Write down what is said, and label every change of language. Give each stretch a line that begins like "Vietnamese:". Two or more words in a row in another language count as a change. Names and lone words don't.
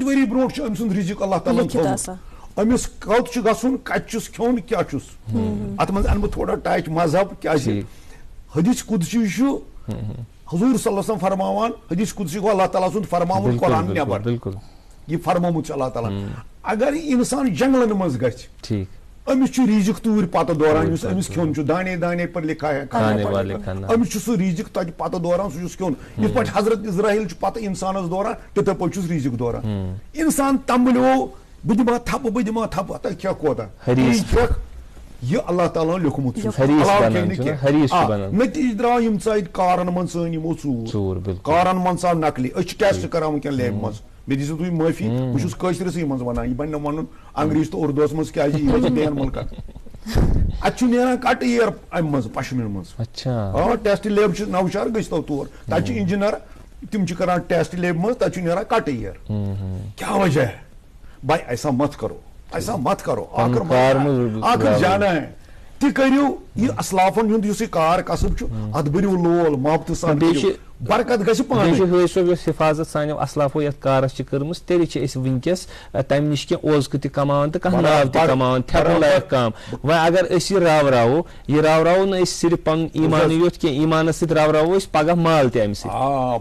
Kashmiri: ؤری برونٛٹھ چھُ أمۍ سُنٛد رِزق اللہ تعالیٰ ہن تھوٚومُت أمِس کوٚت چھُ گژھُن کتہِ چھُس کھیوٚن کیٛاہ چھُس اتھ منٛز انہٕ بہٕ تھوڑا ٹچ مذہب کیٛازِ حدیث قدسی چھُ حضوٗر
Arabic: صلی اللہ علیہ وسلم
Kashmiri: فرماوان حدیث قدسی گوٚو اللہ تعالیٰ سُنٛد فرماوُن قرآن نٮ۪بر یہِ فرمومُت چھُ اللہ تعالیٰ اگر انسان جنگلن منٛز گژھِ أمِس چھُ ریٖزق توٗرۍ پتہٕ دوران یُس أمِس کھیوٚن چھُ
Urdu: دانے دانے پر لکھا ہے
Kashmiri: أمِس چھُ سُہ ریٖزق تتہِ پتہٕ دوران سُہ چھُس کھیوٚن یِتھ پٲٹھۍ حضرت اسراییل چھُ پتہٕ انسانس دوران تِتھے پٲٹھۍ چھُس ریٖزق دوران انسان تمبلیو بہٕ دِمہٕ ہا تھپہٕ بہٕ دِمہٕ ہا تھپہٕ ہتا کھٮ۪کھ کوتاہ کھٮ۪کھ یہِ اللہ تعالیٰ ہن لیوٚکھمُت چھُ نتیٖجہٕ درٛاو یِم ژاے کارن منٛز سٲنۍ یِمو ژوٗر کارن منٛز ژاو نقلی أسۍ چھِ ٹیسٹ کران وٕنکیٚن لیبہِ منٛز مےٚ دِیِو تُہۍ معٲفی بہٕ چھُس کٲشرِسٕے منٛز ونان یہِ بنہِ نہٕ ونُن انگریٖزی تہٕ اردوٗہس منٛز کیٛازِ یہِ چھِ بیٚین مُلکن اتہِ چھُ نیران کٹ ایر امہِ منٛز پشمیٖن منٛز
English: test lab
Kashmiri: چھِ نوشہر گٔژھۍتو تور تتہِ چھِ انجیٖنر تِم چھِ کران
English: test lab
Kashmiri: منٛز تتہِ چھُ نیران کٹ ایر کیٛاہ
Urdu: وجہ ہے بھائی ایسا مت کرو آخر جانا ہے
Kashmiri: تہِ کٔرِو یہِ اسلافن ہُنٛد یُس یہِ کار کسب چھُ اتھ بٔرِو لول محبتہٕ سان برکت گژھِ پانے صٲب یۄس حفاظت سانیو اسلافو یتھ کارس چھِ کٔرمٕژ تیٚلہِ چھِ أسۍ وٕنکیٚس تمہِ نِش کینٛہہ اوزکہٕ تہِ کماوان تہٕ کانٛہہ ناو تہِ کماوان تھٮ۪کُن لایق کام وۄنۍ اگر أسۍ یہِ راوراوو نہٕ أسۍ صرف پنُن ایٖمانٕے یوت کینٛہہ ایٖمانس سۭتۍ راوراوو أسۍ پگاہ مال تہِ امہِ سۭتۍ